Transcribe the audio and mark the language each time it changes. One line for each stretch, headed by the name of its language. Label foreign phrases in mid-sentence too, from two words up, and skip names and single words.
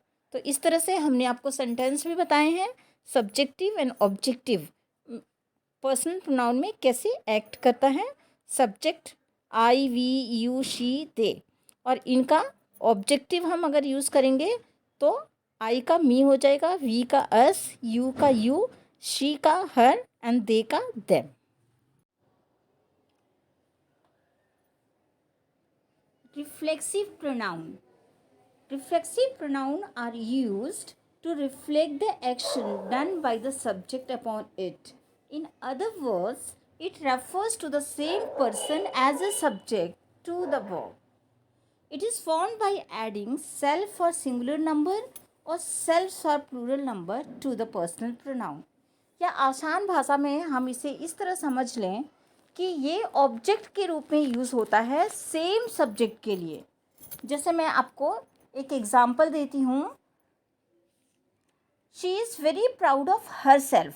Hindi: तो इस तरह से हमने आपको सेंटेंस भी बताए हैं
English: subjective and objective personal pronoun
Hindi: में कैसे एक्ट करता है।
English: subject I we you she they,
Hindi: और इनका ऑब्जेक्टिव हम अगर यूज़ करेंगे तो आई का मी हो जाएगा, वी का अस, यू का यू, शी का
English: her and they
Hindi: का देम।
English: Reflexive pronoun. Reflexive pronoun are used to reflect the action done by the subject upon it. In other words, it refers to the same person as a subject to the verb. It is formed by adding self or singular number or self or plural number to the personal pronoun.
Hindi: या आसान भाषा में हम इसे इस तरह समझ लें कि ये ऑब्जेक्ट के रूप में यूज़ होता है
English: same subject
Hindi: के लिए। जैसे मैं आपको एक एग्जांपल देती हूँ,
English: she is very proud of her self.